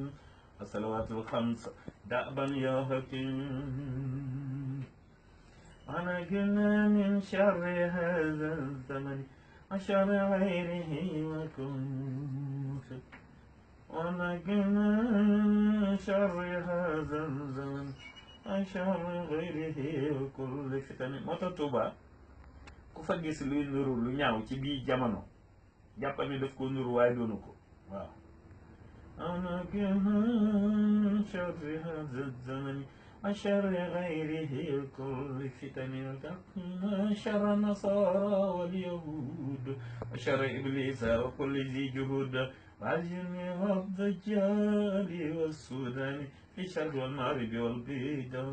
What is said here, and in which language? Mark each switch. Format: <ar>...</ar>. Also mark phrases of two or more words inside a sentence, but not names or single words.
<ar>الصلوات الخمس دأبا يا حكيم ونجنا من شر هذا الزمن وشر غيره وكن ونجنا من شر هذا الزمن وشر غيره وكل فتن</ar> <wo>moto Tuuba ku fa gis luy nuru lu ñaaw ci bii jamono jàppal ni daf ko nuru waaye doonu ko waaw</wo> <ar>ونجنا من شر هذا الزمن وشر غيره وكل فتن وقنا شر النصارى واليهود وشر إبليس وكل ذي جهود والجن والدجال والسودان في شر والمغرب والبيدان</ar>